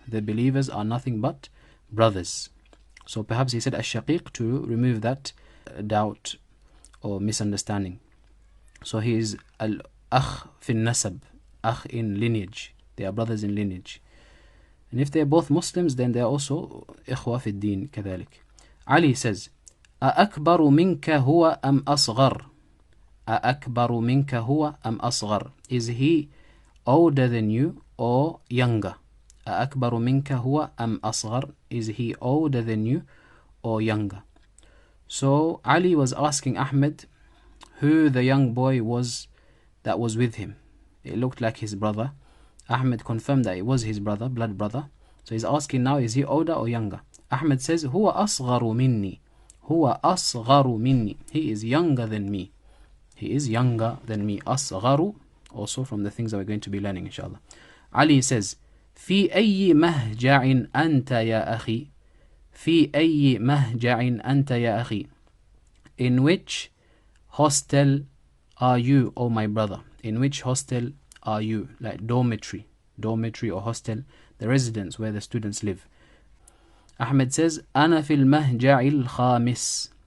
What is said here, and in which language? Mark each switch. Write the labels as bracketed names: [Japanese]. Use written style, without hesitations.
[English] The believers are nothing but brothers. So perhaps he said ash-shaqiq to remove that doubt or misunderstanding. So he is al-akh fi nasab, akh in lineage. They are brothers in lineage. And if they are both Muslims, then they are also [Arabic] ikhwa fi din كذلك. [English] Ali says, [Arabic] أأكبر منك هو أم أصغر. أأكبر منك هو أم أصغر. [English] Is he older than you or younger? [Arabic] أأكبر منك هو أم أصغر. [English] Is he older than you or younger? So Ali was asking Ahmed, who the young boy was that was with him. It looked like his brother. Ahmed confirmed that it was his brother, blood brother. So he's asking now, is he older or younger? Ahmed says, [Arabic] huwa asgharu minni. Huwa asgharu minni. [English] He is younger than me. He is younger than me. Asgharu, also from the things that we're going to be learning, inshallah. Ali says, [Arabic] في أي مهجع أنت يا أخي. في أي مهجع أنت يا أخي. [English] In which hostel are you, O my brother? In which hostel are you? Like dormitory or hostel, the residence where the students live. Ahmed says, [Arabic] أنا في المهجع الخامس.